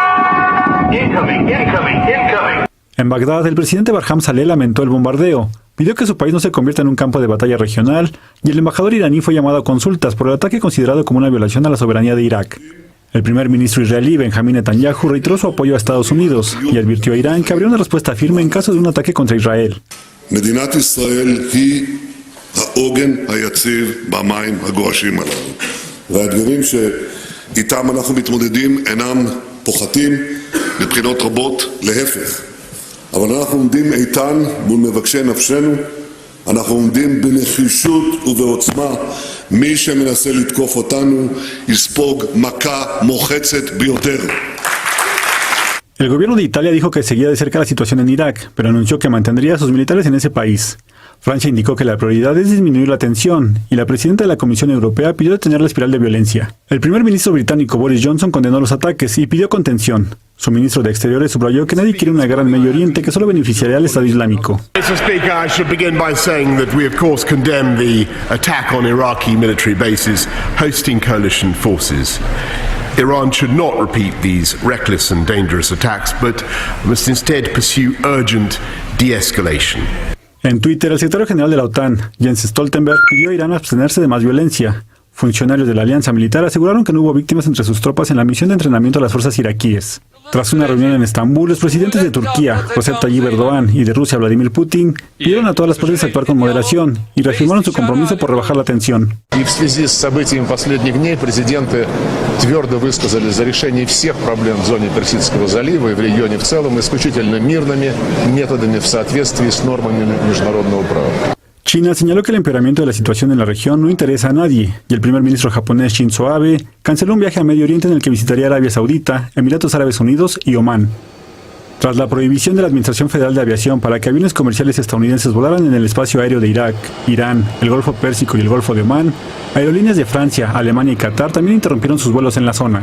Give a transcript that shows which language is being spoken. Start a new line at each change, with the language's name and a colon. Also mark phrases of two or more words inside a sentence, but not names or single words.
Spanish: En Bagdad, el presidente Barham Saleh lamentó el bombardeo, pidió que su país no se convierta en un campo de batalla regional, y el embajador iraní fue llamado a consultas por el ataque considerado como una violación a la soberanía de Irak. El primer ministro israelí Benjamin Netanyahu reiteró su apoyo a Estados Unidos y advirtió a Irán que habría una respuesta firme en caso de un ataque contra Israel.
Hebrew: מדינת ישראל היא העוגן היציב במים הגועשים הללו. והאתגרים שאיתם אנחנו מתמודדים אינם פוחתים מבחינות רבות, להפך. אבל אנחנו עומדים איתן מול מבקשי נפשנו, אנחנו עומדים בנחישות ובעוצמה. מי שמנסה לתקוף אותנו יספוג מכה מוחצת ביותר.
Spanish: El gobierno de Italia dijo que seguía de cerca la situación en Irak, pero anunció que mantendría a sus militares en ese país. Francia indicó que la prioridad es disminuir la tensión, y la presidenta de la Comisión Europea pidió detener la espiral de violencia. El primer ministro británico Boris Johnson condenó los ataques y pidió contención. Su ministro de Exteriores subrayó que nadie quiere una guerra en Medio Oriente que solo beneficiaría al Estado Islámico.
English: Mr. Speaker, I should begin by saying that we of course condemn the attack on Iraqi military bases hosting coalition forces. Iran should not repeat these reckless and dangerous attacks, but must instead pursue urgent de-escalation.
Spanish: En Twitter, el secretario general de la OTAN, Jens Stoltenberg, pidió a Irán abstenerse de más violencia. Funcionarios de la alianza militar aseguraron que no hubo víctimas entre sus tropas en la misión de entrenamiento de las fuerzas iraquíes. Tras una reunión en Estambul, los presidentes de Turquía, Recep Tayyip Erdogan, y de Rusia, Vladimir Putin, pidieron a todas las partes actuar con moderación y reafirmaron su compromiso por rebajar la tensión.
Russian: И в связи с событиями последних дней президенты твердо высказали за решение всех проблем в зоне Персидского залива и в регионе в целом исключительно мирными методами в соответствии с нормами международного права.
Spanish: China señaló que el empeoramiento de la situación en la región no interesa a nadie, y el primer ministro japonés Shinzo Abe canceló un viaje a Medio Oriente en el que visitaría Arabia Saudita, Emiratos Árabes Unidos y Omán. Tras la prohibición de la Administración Federal de Aviación para que aviones comerciales estadounidenses volaran en el espacio aéreo de Irak, Irán, el Golfo Pérsico y el Golfo de Omán, aerolíneas de Francia, Alemania y Qatar también interrumpieron sus vuelos en la zona.